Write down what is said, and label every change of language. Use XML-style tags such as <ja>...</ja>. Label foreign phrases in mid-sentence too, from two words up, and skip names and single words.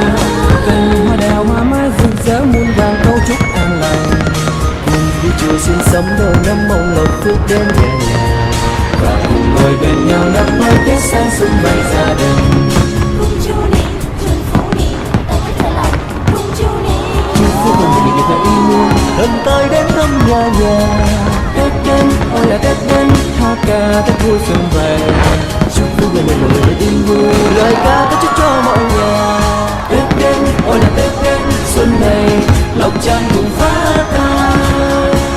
<vi>Cành hoa đào hoa mai rực rỡ muôn vàng câu chúc an lành. Cùng đi chùa xin sắm đầu năm mong lộc phước đến nhà nhà, và cùng ngồi bên nhau năm mới Tết sang xuân vầy gia đình.</vi> <zh>共祝你，祝福你，大家快乐，共祝你。</zh> <vi>chúc phúc con người được ý muốn, lần tới đến thăm nhà nhà. Tết đến, ôi là Tết đến, hoa ca Tết vui xuân về. Chúc phúc đời mọi người được yên vui, lời ca có chúc cho mọi nhà. Tết đến, ôi là Tết đến, xuân này lộc trăng cùng phát tang.</vi>